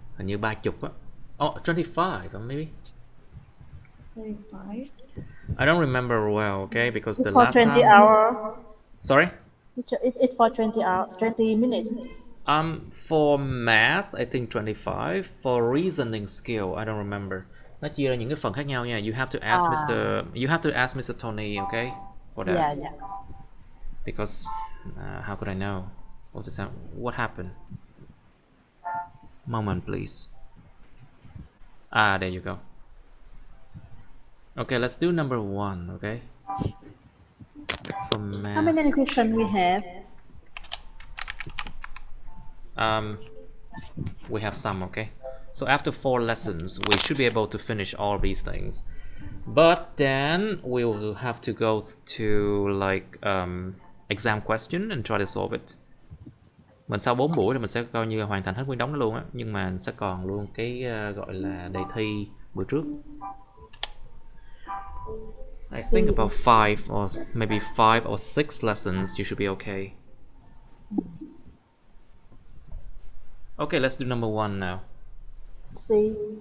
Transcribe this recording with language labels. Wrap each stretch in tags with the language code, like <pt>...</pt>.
<vi>Hình như 30 á.</vi> <en>Oh, 25 maybe. 35. I don't remember well, okay, because the It's for last 20 time. hours. Sorry? It's for 20 hours, 20 minutes. For math, I think 25. For reasoning skill, I don't remember.</en> <vi>Nó chia ra những cái phần khác nhau nha.</vi> <en>You have to ask Mr. Tony, okay? For that. Yeah. Because how could I know? What happened? Moment, please. There you go. Okay, let's do number 1, okay? For math. How many questions we have? We have some, okay? So after 4 lessons, we should be able to finish all these things. But then we will have to go to like exam question and try to solve it.</en> <vi>Mình sau 4 buổi thì mình sẽ coi như hoàn thành hết nguyên đống đó luôn á, nhưng mà sẽ còn luôn cái gọi là đề thi bữa trước.</vi> <en>I think about 5 or maybe 5 or 6 lessons you should be okay. Okay, let's do number 1 now. See.</en>